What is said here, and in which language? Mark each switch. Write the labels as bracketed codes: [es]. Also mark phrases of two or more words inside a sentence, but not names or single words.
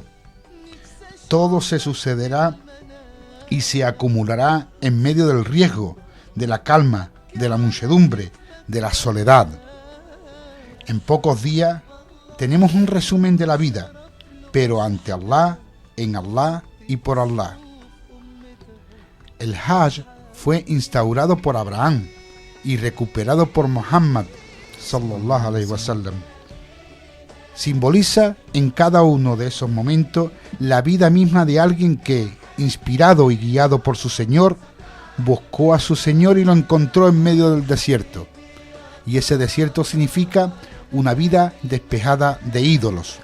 [es] Todo se sucederá y se acumulará en medio del riesgo, de la calma, de la muchedumbre, de la soledad. En pocos días tenemos un resumen de la vida, pero ante Allah, en Allah y por Allah. El Hajj fue instaurado por Abraham y recuperado por Muhammad [ar] صلى الله عليه وسلم. [es] Simboliza en cada uno de esos momentos la vida misma de alguien que, inspirado y guiado por su Señor, buscó a su Señor y lo encontró en medio del desierto. Y ese desierto significa una vida despejada de ídolos.